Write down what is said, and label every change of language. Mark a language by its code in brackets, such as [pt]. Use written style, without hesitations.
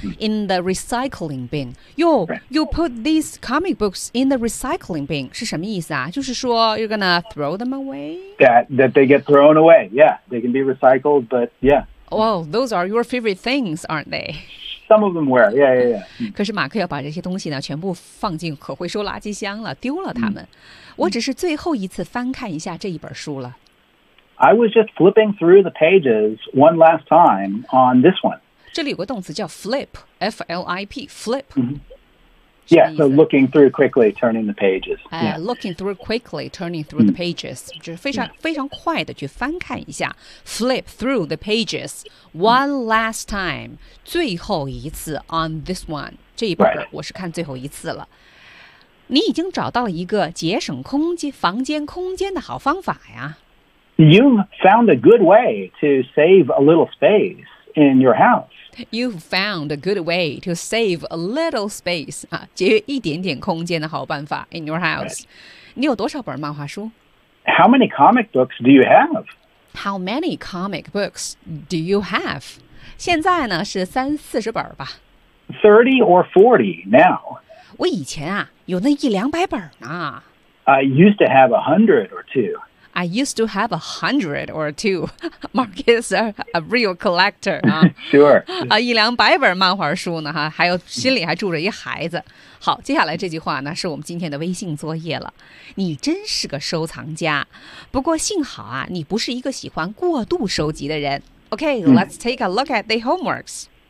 [en] In the recycling bin, you put these comic books in the recycling bin [zh] 是什么意思啊？就是说 [en] you're gonna throw them away? That they get thrown away. Yeah, they can be recycled, but yeah. Well, those are your favorite things, aren't they? Some of them were, yeah. [zh] 可是马克要把这些东西呢全部放进可回收垃圾箱了，丢了它们。我只是最后一次翻看一下这一本书了。 [en] I was just flipping through the pages one last time on this one. [zh] 这里有个动词叫 flip, F-L-I-P, flip. [en] Yeah, so looking through quickly, turning the pages. Looking through quickly, turning through the pages. [zh] 就是非常、非常快的去翻看一下。 [en] Flip through the pages one last time. [zh] 最后一次 [en] on this one. [zh] 这一本、 [en] right. [zh] 我是看最后一次了。你已经找到了一个节省空间、房间空间的好方法呀。 [en] You found a good way to save a little space in your house. You've found a good way to save a little space, [zh] 啊，节约一点点空间的好办法 [en] in your house. Right. [zh] 你有多少本漫画书？ [en] How many comic books do you have? How many comic books do you have? [zh] 现在呢，是三四十本吧。 [en] 30 or 40 now. [zh] 我以前啊，有那一两百本呢。 [en] I used to have 100 or two. I used to have 100 or 2. Mark is a real collector. Sure. [zh] 一两百本漫画书呢，哈，还有心里还住着一孩子。好，接下来这句话呢，是我们今天的微信作业了。你真是个收藏家，不过幸好啊，你不是一个喜欢过度收集的人。 [en] Okay, let's take a look at the homeworks.